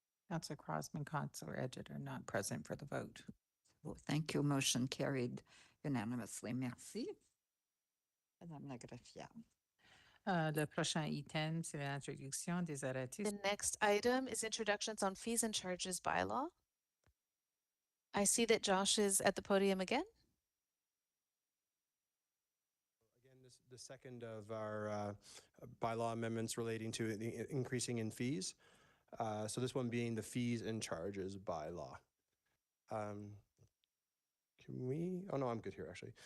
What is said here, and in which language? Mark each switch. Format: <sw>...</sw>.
<en>Councillor Crossman, Councillor Edgett are not present for the vote. Well, thank you. Motion carried unanimously.</en> <fr>Merci. Madame la greffière. Le prochain item, c'est l'introduction des arrêtés.</fr> <en>The next item is introductions on fees and charges bylaw. I see that Josh is at the podium again. Again, the second of our bylaw amendments relating to the increasing in fees. So this one being the fees and charges bylaw. Can we, oh no, I'm good here actually.</en>